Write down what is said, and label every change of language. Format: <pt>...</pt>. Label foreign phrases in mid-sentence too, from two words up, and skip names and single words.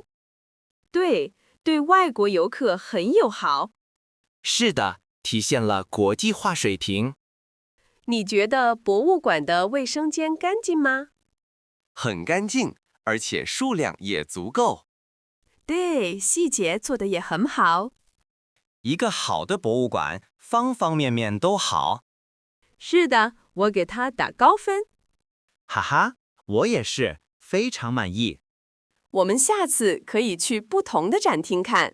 <zh>对，對外國遊客很友好。是的，體現了國際化水平。你覺得博物館的衛生間乾淨嗎？很乾淨，而且數量也足夠。對，細節做得也很好。一個好的博物館，方方面面都好。是的，我給他打高分。哈哈，我也是，非常滿意。我們下次可以去不同的展廳看。</zh>